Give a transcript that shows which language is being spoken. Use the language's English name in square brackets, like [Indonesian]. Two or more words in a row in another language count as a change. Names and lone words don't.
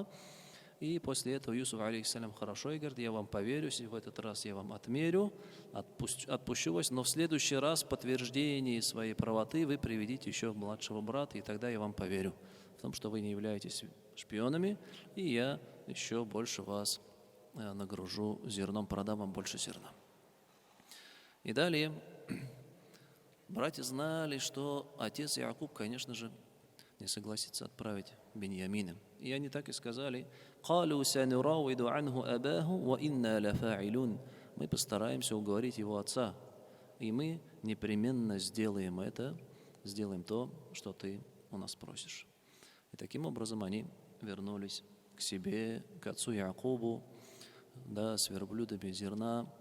[Russian] И после этого Юсуф, алейхиссалям, хорошо, и говорит: я вам поверю, в этот раз я вам отмерю, отпущу вас, но в следующий раз в подтверждении своей правоты вы приведите еще младшего брата, и тогда я вам поверю в том, что вы не являетесь шпионами, и я еще больше вас нагружу зерном, продам вам больше зерна. И далее братья знали, что отец Якуб, конечно же, не согласится отправить Беньямина. И они так и сказали: [Arabic] «قالوا سنراود عنه أباه وإنا لفاعلون». [Russian] Мы постараемся уговорить его отца, и мы непременно сделаем это, сделаем то, что ты у нас просишь. И таким образом они вернулись к себе, к отцу Якубу, да, с верблюдами зерна.